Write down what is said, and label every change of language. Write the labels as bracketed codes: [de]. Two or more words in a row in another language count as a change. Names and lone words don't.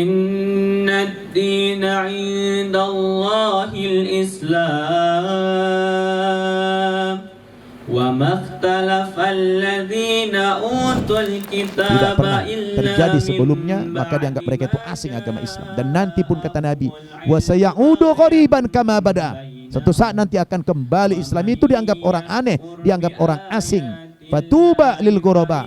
[ar] إن الدين عند الله الإسلام. وما اختلف الذين أوتوا [id] Tidak pernah [ar] الكتاب إلا [id] terjadi sebelumnya, maka dianggap mereka itu asing agama Islam. Dan nanti pun kata Nabi, [ar] وسيعود غريبا كما بدأ. [id] Suatu saat nanti akan kembali Islam itu dianggap orang aneh, dianggap orang asing. [ar] فطوبى للغرباء.